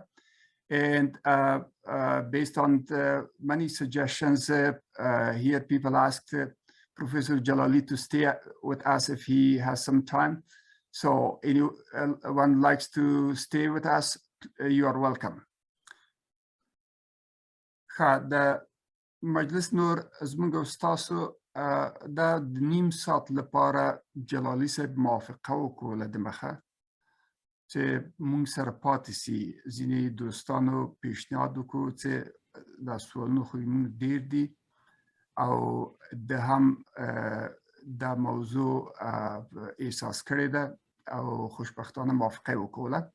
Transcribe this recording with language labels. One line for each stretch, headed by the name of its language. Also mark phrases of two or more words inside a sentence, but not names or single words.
English: And based on the many suggestions here, people asked Professor Jalali to stay with us if he has some time. So anyone likes to stay with us, you are welcome.
Pashto: The مجلس نور زمونږ او ستاسو دا د نیم ساعت لپاره جلالي صاحب موافقه وکړله د مخه چې مونږ سره پاتې سي. ځینې دوستانو پیشنهاد وکړو چې دا سوالونه خو مونږ ډېر دي او د هم دا موضوع احساس کړې ده او خوشبختانه موافقه وکړله.